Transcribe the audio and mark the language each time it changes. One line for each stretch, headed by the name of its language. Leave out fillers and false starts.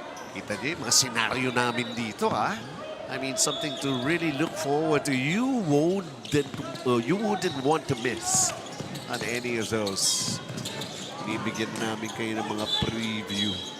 Filipino: Kita niyo yung mga senaryo namin dito, ha?
English: I mean, something to really look forward to. You wouldn't want to miss on any of those.
Filipino: Bibigyan namin kayo ng mga preview.